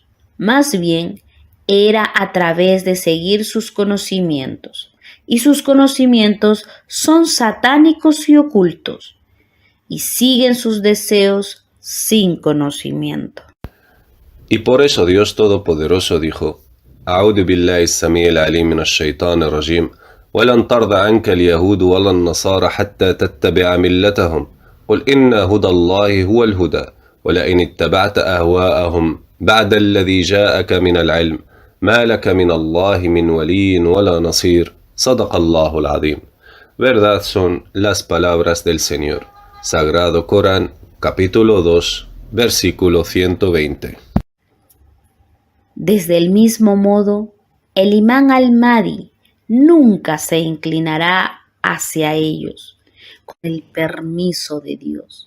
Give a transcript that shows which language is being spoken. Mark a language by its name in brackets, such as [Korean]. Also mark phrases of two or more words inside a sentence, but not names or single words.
[Spanish] Más bien, era a través de seguir sus conocimientos, y sus conocimientos son satánicos y ocultos, y siguen sus deseos sin conocimiento. Y por eso Dios Todopoderoso dijo: [Arabic] أعوذ بالله السميع العليم من الشيطان الرجيم ولن ترضى عنك اليهود ولا النصارى حتى تتبع ملتهم قل إن هدى الله هو الهدى ولئن اتبعت أهواءهم بعد الذي جاءك من العلم ما لك من الله من ولي ولا نصير صدق الله العظيم. [Spanish] Verdad son las palabras del Señor. Sagrado Corán, capítulo 2, versículo 120. Desde el mismo modo, el imán al-Mahdi nunca se inclinará hacia ellos con el permiso de Dios.